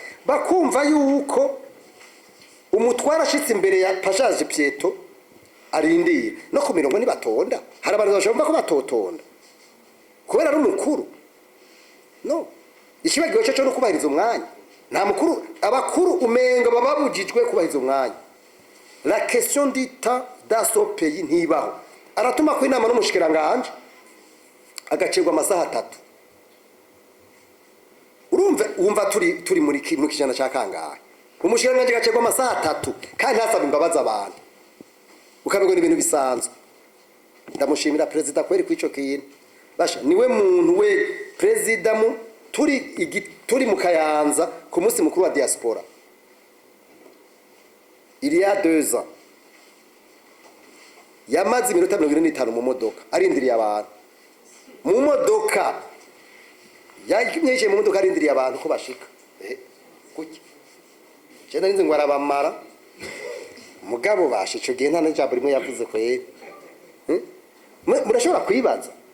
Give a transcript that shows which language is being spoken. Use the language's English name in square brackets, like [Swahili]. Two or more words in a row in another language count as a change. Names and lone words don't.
[Rundi] bakumva yuko umutwara ashitse imbere ya [French] passage piéton [Rundi] arindira no ku mirongo nibatonda hari abantu bashobora ko batotonda kubera ari umukuru no ikibagiwe cyo no kubahiriza umwanya nta mukuru abakuru umenga bababujijwe kubahiriza umwanya [French] la question du temps dans ce pays [Rundi] ntibaho aratuma ko inama n'umushikiranganje agacirwa amasaha 3 wumva turi muri kijana cya kangahe umushikiranganje agacirwa amasaha 3 kandi ntasaba imbabazi abantu ukabego ibintu bisanzwe ndamushimira president kweri kwico kintu basha niwe muntu we president mu turi mu Kayanza ku munsi mukuru wa diaspora [French] il y a 2 ans [Rundi] yamaze iminota 25 mu modoka arindiriye abantu mu modoka yakimyeje mu modoka arindiriye abantu ko bashika kuki je narinze ngo arabamara mugabo bashico gihe nta n'ijambo rimwe yavuze ko murashobora kwibaza